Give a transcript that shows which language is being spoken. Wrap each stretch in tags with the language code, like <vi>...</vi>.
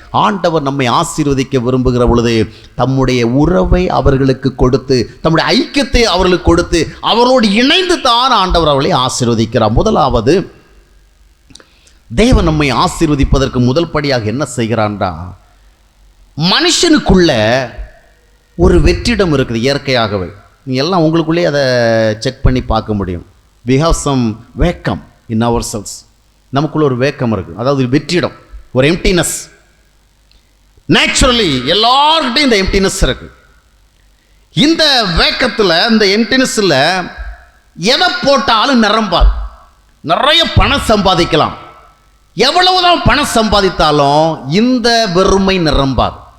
<ta>ஆண்டவர் நம்மை ஆசீர்வதிக்க விரும்புகிற பொழுது தம்முடைய உறவை அவர்களுக்கு கொடுத்து, தம்முடைய ஐக்கியத்தை அவர்களுக்கு கொடுத்து, அவரோடு இணைந்து தான் ஆண்டவர் அவர்களை ஆசீர்வதிக்கிறார். முதலாவது, தேவன் நம்மை ஆசீர்வதிப்பதற்கு முதல் படியாக என்ன செய்கிறான்டா, மனுஷனுக்குள்ள ஒரு வெற்றிடம் இருக்குது இயற்கையாகவே. நீங்கள் எல்லாம் உங்களுக்குள்ளே அதை செக் பண்ணி பார்க்க முடியும்.</ta> <en>we have some vacuum in ourselves.</en> <ta>நமக்குள்ள ஒரு வேக்கம் இருக்குது, அதாவது வெற்றிடம், ஒரு எம்டினஸ். நேச்சுரலி எல்லார்கிட்டையும் இந்த எம்டினஸ் இருக்கு. இந்த வேக்கத்தில், இந்த எம்டினஸில் எதை போட்டாலும் நிரம்பாது. நிறைய பணம் சம்பாதிக்கலாம், எவ்வளவுதான் பணம் சம்பாதித்தாலும் இந்த வெறுமை நிரம்பாது.</ta>